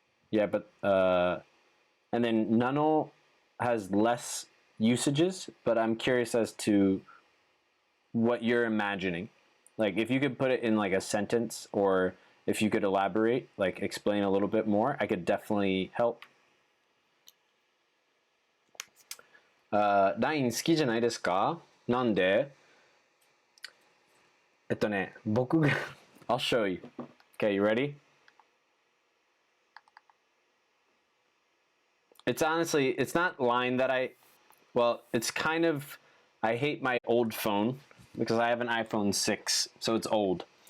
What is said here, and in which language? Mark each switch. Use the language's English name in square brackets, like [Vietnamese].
[English] Yeah, but and then nano has less usages, but I'm curious as to what you're imagining. Like if you could put it in like a sentence, or if you could elaborate, like explain a little bit more, I could definitely help. [Japanese] LINE 好きじゃないですか？なんで？僕が [English] I'll show you. Okay, you ready? It's honestly, it's not LINE that well, it's kind of, I hate my old phone because I have an iPhone 6, so it's old.